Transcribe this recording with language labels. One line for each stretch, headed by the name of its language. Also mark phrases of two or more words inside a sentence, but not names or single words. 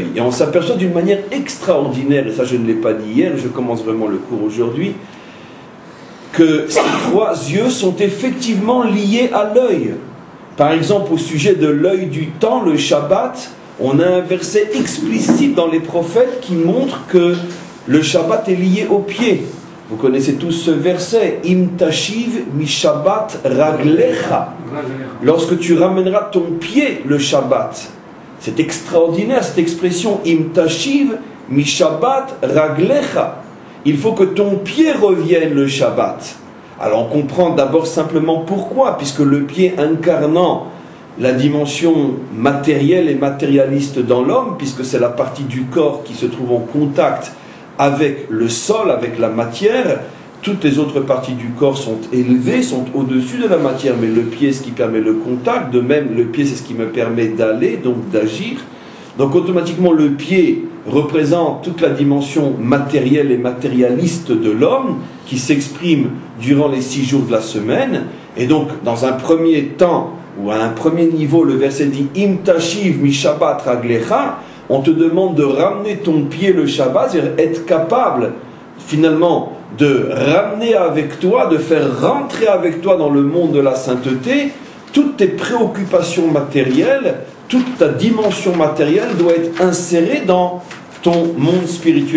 French: Et on s'aperçoit d'une manière extraordinaire, et ça je ne l'ai pas dit hier, je commence vraiment le cours aujourd'hui, que ces 3 yeux sont effectivement liés à l'œil. Par exemple, au sujet de l'œil du temps, le Shabbat, on a un verset explicite dans les prophètes qui montre que le Shabbat est lié au pied. Vous connaissez tous ce verset,
Hebrew: אם תשיב משבת רגלך.
French: Lorsque tu ramèneras ton pied le Shabbat. C'est extraordinaire cette expression,
Hebrew: אם תשיב משבת רגלך.
French: Il faut que ton pied revienne le Shabbat. Alors on comprend d'abord simplement pourquoi, puisque le pied incarnant la dimension matérielle et matérialiste dans l'homme, puisque c'est la partie du corps qui se trouve en contact avec le sol, avec la matière. Toutes les autres parties du corps sont élevées, sont au-dessus de la matière, mais le pied, c'est ce qui permet le contact. De même, le pied, c'est ce qui me permet d'aller, donc d'agir. Donc automatiquement, le pied représente toute la dimension matérielle et matérialiste de l'homme, qui s'exprime durant les 6 jours de la semaine. Et donc, dans un premier temps, ou à un premier niveau, le verset dit «
Hebrew: אם תשיב משבת רגלך »,
French: on te demande de ramener ton pied le Shabbat, c'est-à-dire être capable finalement de ramener avec toi, de faire rentrer avec toi dans le monde de la sainteté. Toutes tes préoccupations matérielles, toute ta dimension matérielle doit être insérée dans ton monde spirituel.